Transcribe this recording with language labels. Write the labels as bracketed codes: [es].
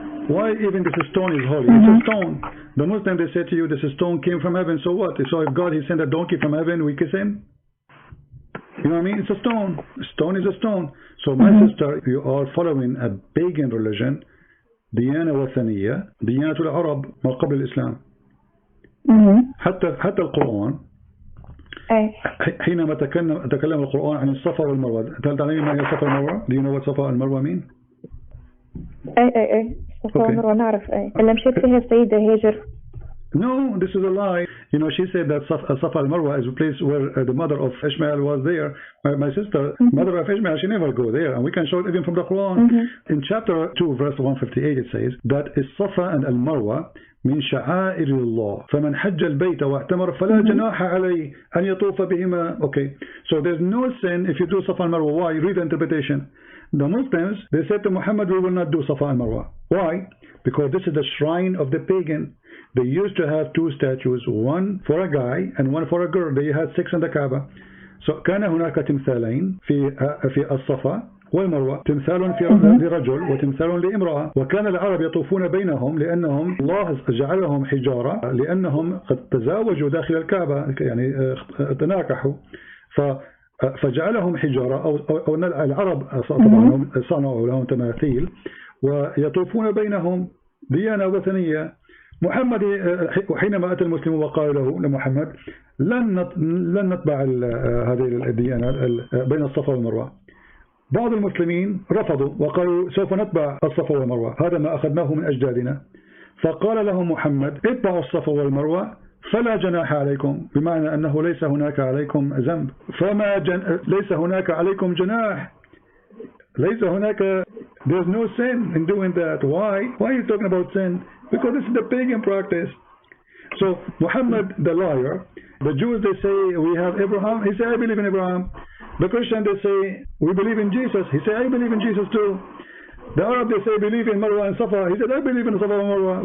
[en] Why even this stone is holy? It's a stone. The Muslims, they say to you, this stone came from heaven. So what? So if God, he sent a donkey from heaven, we kiss him? You know what I mean? It's a stone. A stone is a stone. So my sister, you are following a pagan religion. [ar] ديانة وثنية. ديانة العرب ما قبل الإسلام. حتى القرآن حينما تكلم القرآن عن الصفا والمروة. هل تعلمين ما هي الصفا والمروة? [en] Do you know what صفا والمروة mean? [ar] اي الصفا والمروة نعرف. اللي مشيت فيها السيدة هاجر. [en] No, this is a lie. You know, she said that Safa al-Marwa is a place where the mother of Ishmael was there. My sister, mother of Ishmael, she never go there. And we can show it even from the Quran. In chapter 2, verse 158, it says that Safa and al-Marwa [ar] من شعائر الله فمن حج البيت واعتمر فلا جناح عليه أن يطوف بهما. [en] Okay, so there's no sin if you do Safa and Marwa. Why? Read the interpretation. The Muslims, they said to Muhammad, we will not do Safa and Marwa. Why? Because this is the shrine of the pagan. They used to have two statues, one for a guy and one for a girl. They had 6 in the Kaaba. [ar] So كان هناك تمثالين في الصفا والمروة، تمثال في لرجل وتمثال لامرأة، وكان العرب يطوفون بينهم لأنهم الله جعلهم حجارة لأنهم قد تزاوجوا داخل الكعبة، يعني تناكحوا، فجعلهم حجارة أو العرب طبعا صنعوا لهم تماثيل ويطوفون بينهم ديانة وثنية. محمد حينما أتى المسلم وقال له لمحمد لن نتبع هذه الديانة بين الصفا والمروة. بعض المسلمين رفضوا وقالوا سوف نتبع الصفا والمروة، هذا ما أخذناه من أجدادنا. فقال لهم محمد اتبعوا الصفا والمروة فلا جناح عليكم، بمعنى أنه ليس هناك عليكم ذنب، ليس هناك عليكم جناح، ليس هناك [en] there's no sin in doing that. Why are you talking about sin? Because this is the pagan practice. So Muhammad the liar, the Jews they say we have Abraham, he said I believe in Abraham. The Christian they say we believe in Jesus, he said I believe in Jesus too. The Arab they say believe in Marwa and Safa, he said I believe in Safa and Marwa.